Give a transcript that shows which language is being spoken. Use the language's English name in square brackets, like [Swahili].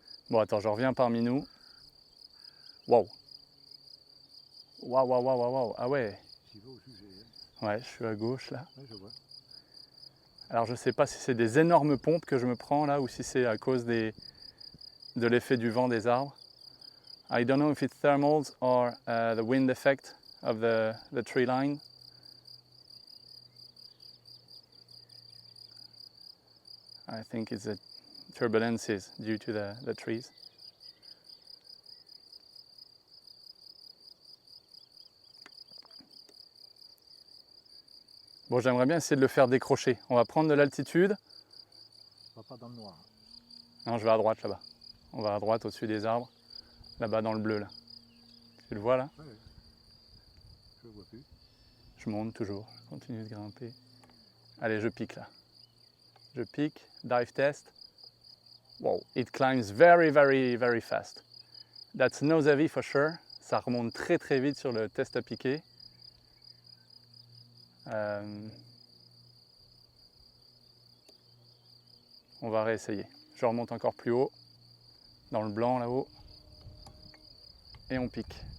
[French] Bon, attends, je reviens parmi nous. Waouh! Waouh, waouh, waouh, waouh! Ah ouais! J'y vais au sujet. Ouais, je suis à gauche là. Ouais, je vois. Alors je sais pas si c'est des énormes pompes que je me prends là ou si c'est à cause de l'effet du vent des arbres. [English] I don't know if it's thermals or the wind effect of the tree line. I think it's the turbulences due to the trees. [French] Bon, j'aimerais bien essayer de le faire décrocher. On va prendre de l'altitude. Va pas dans le noir. Non, je vais à droite là-bas. On va à droite au-dessus des arbres. Là-bas dans le bleu là. Tu le vois là? Ouais, je le vois plus. Je monte toujours, je continue de grimper. Allez, je pique là. Je pique, [English] dive test. Wow, it climbs very, very, very fast. That's nose heavy for sure. [French] Ça remonte très très vite sur le test à piquer. On va réessayer. Je remonte encore plus haut, dans le blanc là-haut. Et on pique.